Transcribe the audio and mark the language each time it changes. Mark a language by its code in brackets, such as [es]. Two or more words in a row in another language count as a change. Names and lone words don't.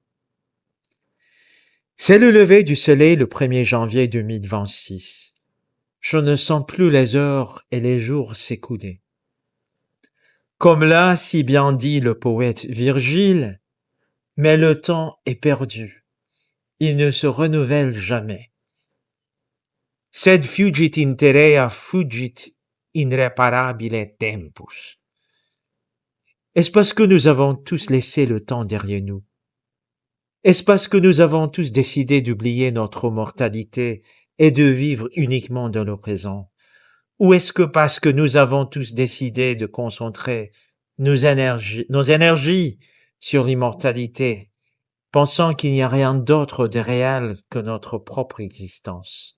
[fr] C'est le lever du soleil le 1er janvier 2026. Je ne sens plus les heures et les jours s'écouler. Comme l'a si bien dit le poète Virgile, mais le temps est perdu. Il ne se renouvelle jamais. [la] Sed fugit in terrea fugit irreparabile tempus. [fr] Est-ce parce que nous avons tous laissé le temps derrière nous? Est-ce parce que nous avons tous décidé d'oublier notre mortalité et de vivre uniquement dans le présent? Ou est-ce que parce que nous avons tous décidé de concentrer nos énergies sur l'immortalité, pensant qu'il n'y a rien d'autre de réel que notre propre existence?